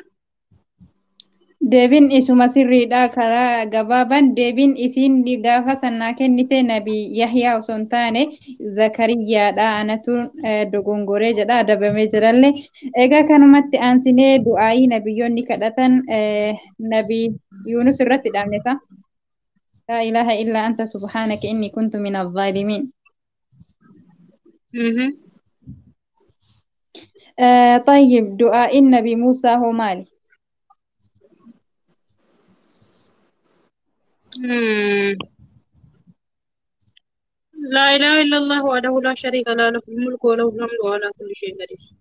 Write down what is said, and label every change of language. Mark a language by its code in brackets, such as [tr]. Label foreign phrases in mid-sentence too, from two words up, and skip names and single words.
[om] Deebiin isuma sirriidha karaa gabaabaan deebiin isiin gaafa sannaa kennite nabi Yahyaa osoo hin taane Zakariyyaadha anatu dogongoree jedha adabamee jirallee egaa kanumatti aansinee du'aayii nabiyyoonni kadhatan nabi Yunus irratti dhaabneta. [ar] لا إله إلا أنت سبحانك إني كنت من الظالمين. طيب دعاء النبي موسى هو مالي. لا إله إلا الله وحده لا شريك له له الملك وله الحمد وعلى كل شيء قدير.